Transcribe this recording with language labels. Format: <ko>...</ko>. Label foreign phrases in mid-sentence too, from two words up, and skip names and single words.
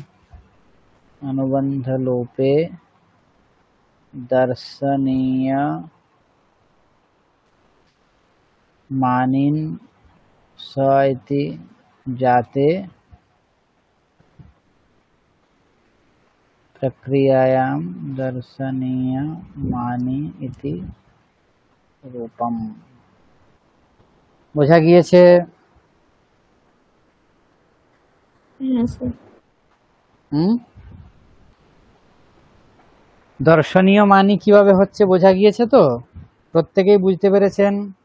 <sa>अनुबंधलोपे दर्शनीयमानेन स इति जाते प्रक्रियायां दर्शनीयमानी इति रूपम।</sa> <bn>বোঝা গিয়েছে? দর্শনীয় মানি কিভাবে হচ্ছে বোঝা গিয়েছে তো? প্রত্যেকেই বুঝতে পেরেছেন?</bn>